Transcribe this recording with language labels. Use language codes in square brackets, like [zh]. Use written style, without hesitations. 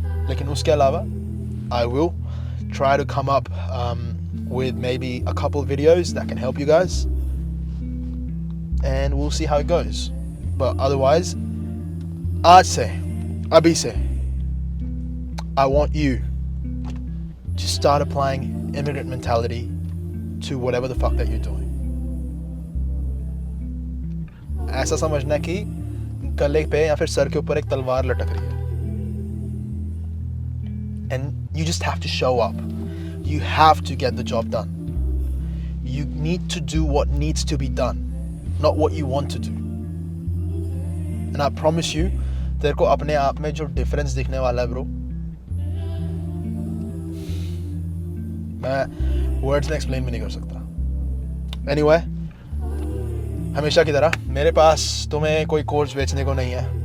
[hi] लेकिन उसके अलावा [en] I will try to come up with maybe a couple videos that can help you guys, and we'll see how it goes. But otherwise, [hi] आज से, अभी से, [en] I want you to start applying immigrant mentality to whatever the fuck that you're doing. [hi] ऐसा समझना कि गले पे या फिर सर के ऊपर एक तलवार लटक रही है. [en] And you just have to show up. You have to get the job done. You need to do what needs to be done, not what you want to do. And I promise you, [hi] तेरे को अपने आप में जो difference दिखने वाला है bro, मैं वर्ड्स में एक्सप्लेन भी नहीं कर सकता. Anyway, हमेशा की तरह मेरे पास तुम्हें कोई कोर्स बेचने को नहीं है.